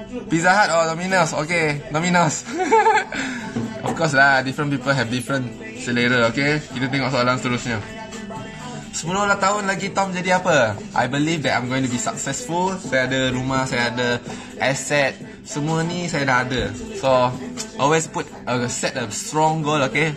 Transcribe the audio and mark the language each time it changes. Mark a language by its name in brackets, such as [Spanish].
[English] Pizza Hut or Domino's? Okay, Domino's. Of course lah, different people have different selera, okay. [Malay] Kita tengok soalan seterusnya. 10 tahun lagi Tom jadi apa? [English] I believe that I'm going to be successful. [Malay] Saya ada rumah, saya ada asset, semua ni saya dah ada. [English] So always set a strong goal, okay.